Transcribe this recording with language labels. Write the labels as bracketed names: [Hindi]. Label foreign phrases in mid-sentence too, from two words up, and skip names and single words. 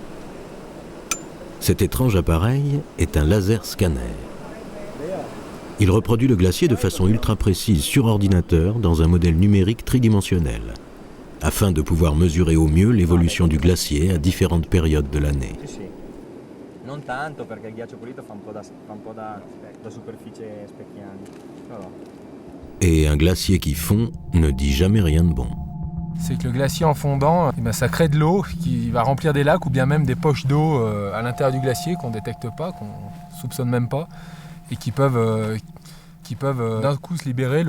[French] Cet étrange appareil est un laser scanner. Il reproduit le glacier de façon ultra précise sur ordinateur dans un modèle numérique tridimensionnel, afin de pouvoir mesurer au mieux l'évolution du glacier à différentes périodes de l'année. [Italian] Non tanto perché il ghiaccio pulito fa un po' da superficie specchiante. [French] Et un glacier qui fond ne dit jamais rien de bon. C'est que le glacier en fondant, ça crée de l'eau qui va remplir des lacs ou bien même des poches d'eau à l'intérieur du glacier qu'on ne détecte pas, qu'on ne soupçonne même pas, et qui peuvent d'un coup se libérer.